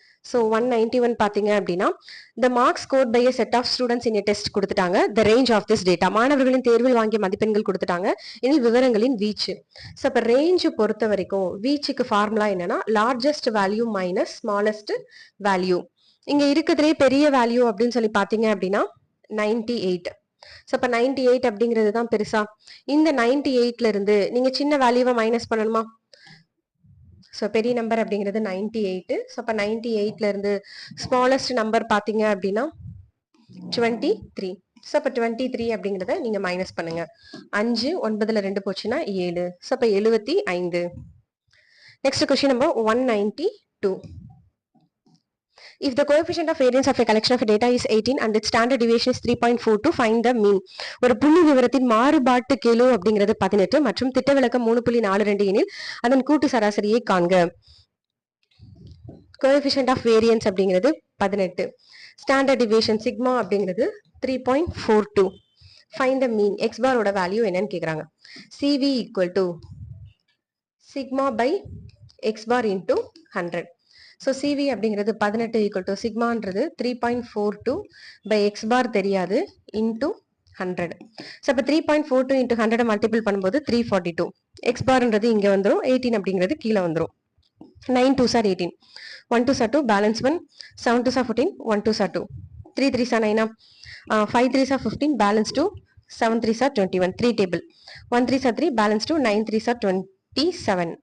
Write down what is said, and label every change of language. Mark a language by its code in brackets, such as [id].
[en] So 191 பாத்தீங்க அப்படின்னா the marks scored by a set of students in a test கொடுத்துட்டாங்க. the range of this data, [ta] மாணவர்களின் தேர்வில் வாங்கிய மதிப்பெண்கள் கொடுத்துட்டாங்க. இதில் விவரங்களின் வீச்சு. ஸோ இப்போ ரேஞ்ச் பொறுத்த வரைக்கும் வீச்சுக்கு ஃபார்முலா என்னன்னா largest value minus smallest value. இங்க இருக்கிறதுலே பெரிய வேல்யூ அப்படின்னு சொல்லி பாத்தீங்க அப்படின்னா 98. ஸோ இப்போ 98 அப்படிங்கிறது தான் பெருசா. இந்த 98ல இருந்து நீங்க சின்ன வேல்யூவை மைனஸ் பண்ணணுமா? ஸோ பெரிய நம்பர் அப்படிங்கிறது 98. ஸோ அப்போ 98ல இருந்து ஸ்மாலஸ்ட் நம்பர் பார்த்தீங்க அப்படின்னா 23. ஸோ அப்போ 23 அப்படிங்கிறத நீங்க மைனஸ் பண்ணுங்க. 5 9ல 2 போச்சுன்னா 7. ஸோ அப்போ 75. Next question number 192. [en] If the coefficient of variance of a collection of data is 18 and its standard deviation is 3.42, find the mean. [ta] ஒரு புள்ளி விவரத்தின் மாறுபாட்டு கெழு அப்படிங்கிறது 18 மற்றும் திட்ட விலக்கம் 3.42 எனில் அதன் கூட்டு சராசரியை காண்க. coefficient of variance அப்படிங்கிறது 18, ஸ்டாண்டர்ட் டிவியேஷன் சிக்மா அப்படிங்கிறது 3.42. [en] find the mean. [ta] x bar ஓட வேல்யூ என்னன்னு கேக்குறாங்க. [en] cv equal to sigma by x bar into 100. [ta] So CV அப்படிங்கிறது 18 ஈக்குவல் டு சிக்மான்றது 3.42 பை எக்ஸ் பார் தெரியாது இன்டூ 100. ஸோ இப்போ 3.42 இன்டூ 100 மல்டிபிள் பண்ணும்போது 342. எக்ஸ் பார்ன்றது இங்கே வந்துடும், 18 அப்படிங்கிறது கீழே வந்துடும். [en] 9 2s are 18, 1 2s are 2, balance 1, 7 2s are 14, 1 2s are 2, 3 3s are 9, 5 3s are 15, balance 2, 7 3s are 21, 3 table, 1 3s are 3, balance 2, 9 3s are 27.